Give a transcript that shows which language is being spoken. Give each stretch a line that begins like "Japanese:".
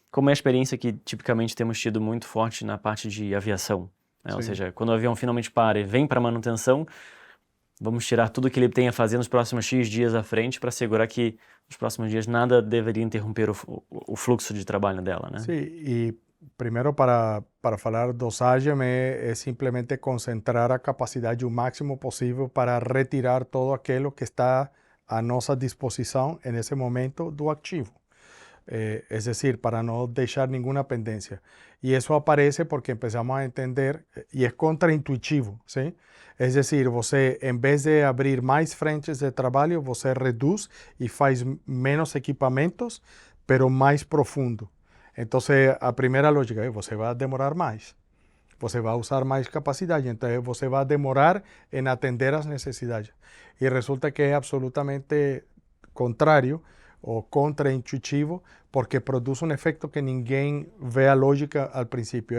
Portuguese: Como é a experiência que tipicamente temos tido muito forte na parte de aviação, né? Ou seja, quando o avião finalmente para e vem para manutenção, vamos tirar tudo que ele tem a fazer nos próximos X dias à frente para assegurar que nos próximos dias nada deveria interromper o fluxo de trabalho dela, né? Sim, e primeiro para falar dosagem é simplesmente concentrar a capacidade o máximo possível para retirar todo aquilo que está à nossa disposição nesse momento do ativo.
Spanish: Es decir, para no dejar ninguna pendencia. Y eso aparece porque empezamos a entender, y es contraintuitivo, ¿sí? Es decir, você, en vez de abrir más frentes de trabajo,
Portuguese: você reduz
Spanish: y
Portuguese: faz menos equipamentos,
Spanish: pero más profundo. Entonces, a primera lógica, você va a demorar más.
Portuguese: Você vai usar mais capacidade, então você vai demorar em atender as necessidades. E resulta que é absolutamente contrário ou contraintuitivo, porque produz um efeito que ninguém vê a lógica al princípio.